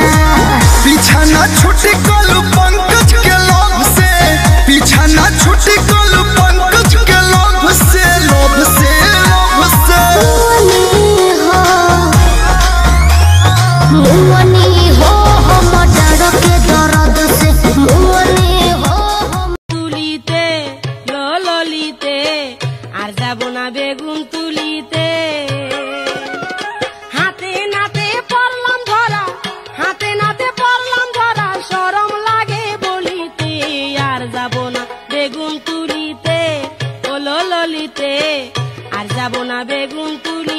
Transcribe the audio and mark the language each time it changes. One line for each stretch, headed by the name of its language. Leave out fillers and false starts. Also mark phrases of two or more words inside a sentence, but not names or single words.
Bhojpuri: पीछा ना छुटी कलू पंकज के लोभ से पीछा ना छुटी कलू पंकज के लोभ से लोभ से लोभ से मुअनी हो हम डर के दर्द से मुअनी हो हम
Bangla: তুলিতে ললিতে আর যাব না বেগুন তুলিতে হাতে নাতে পড়লাম ধরা হাতে নাতে পড়লাম ধরা শরম লাগে বলিতে আর যাব না বেগুন তুলিতে ও ললিতে আর যাব না বেগুন